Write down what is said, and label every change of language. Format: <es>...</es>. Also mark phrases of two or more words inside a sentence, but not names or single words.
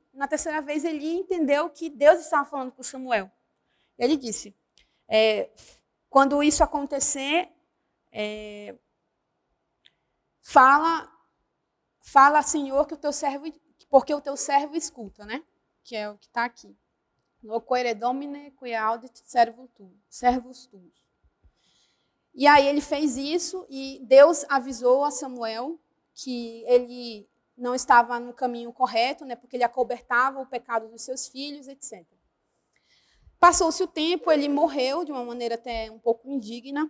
<pt>Na terceira vez, Eli entendeu que Deus estava falando com Samuel. Ele disse, quando isso acontecer, fala, Senhor, que porque o teu servo escuta, né? Que é o que está aqui.</pt> <la>Loquere domine, qui audit servus tuus.</la> <pt>E aí ele fez isso e Deus avisou a Samuel que ele não estava no caminho correto, né? Porque ele acobertava o pecado dos seus filhos, etc. Passou-se o tempo, ele morreu de uma maneira até um pouco indigna.</pt>